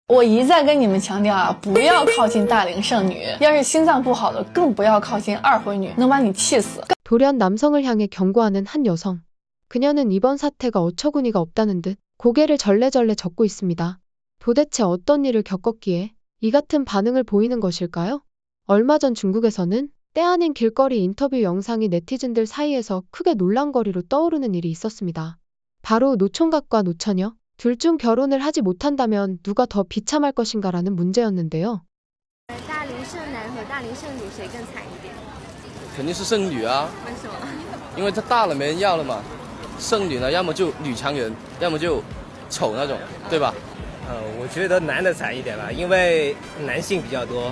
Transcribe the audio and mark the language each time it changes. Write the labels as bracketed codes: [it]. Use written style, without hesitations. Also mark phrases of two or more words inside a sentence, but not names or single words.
[zh] 我一再跟你们强调啊，不要靠近大龄剩女，要是心脏不好的更不要靠近二婚女，能把你气死。 [ko] 돌연 남성을 향해 경고하는 한 여성. 그녀는 이번 사태가 어처구니가 없다는 듯 고개를 절레절레 젓고 있습니다. 도대체 어떤 일을 겪었기에 이 같은 반응을 보이는 것일까요? 얼마 전 중국에서는 때 아닌 길거리 인터뷰 영상이 네티즌들 사이에서 크게 논란거리로 떠오르는 일이 있었습니다. 바로 노총각과 노처녀, 둘 중 결혼을 하지 못한다면 누가 더 비참할 것인가라는 문제였는데요. [zh] 大龄剩男和大龄剩女谁更惨一点？肯定是剩女啊，为什么？因为她大了没人要了嘛。剩女呢，要么就女强人，要么就丑那种，对吧？我觉得男的惨一点吧，因为男性比较多。